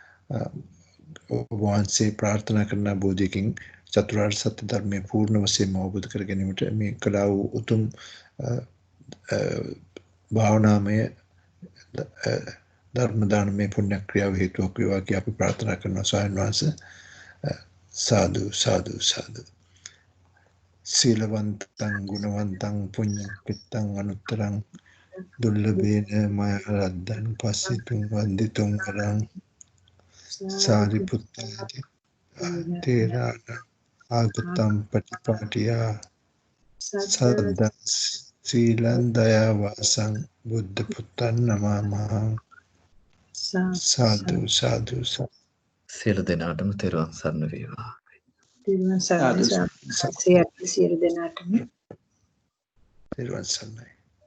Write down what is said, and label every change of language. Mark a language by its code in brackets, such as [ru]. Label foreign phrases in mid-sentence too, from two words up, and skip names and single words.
[si] වහන්සේ ප්‍රාර්ථනා කරන බෝධියකින් චතුරාර්ය සත්‍ය ධර්මයේ පූර්ණ වශයෙන්ම අවබෝධ කර ගැනීමට මේ කලා වූ උතුම් භාවනාමය ධර්ම දානමය පුණ්‍ය ක්‍රියාව හේතුවක් වේවා කියලා අපි ප්‍රාර්ථනා කරනවා ස්වාමීන් වහන්සේ. සාදු සාදු සාදු. [pi] සීලවන්තං ගුණවන්තං පුඤ්ඤක්ඛිතං අනුත්තරං දුර්ලභේන මයරද්දං පස්සිතුං වන්දිතුං වරං සාරිපුත්තාදි තේරාණ ආගතම් පටිපාටියා සද්දං සීලං දයාවාසං බුද්ධ පුත්තං නමාමහං. [si] සාදු සාදු සාදු. සියලු දෙනාටම තෙරුවන් සරණ වේවා. තෙරුවන් සරණයි. සියලු දෙනාටම තෙරුවන් සරණයි.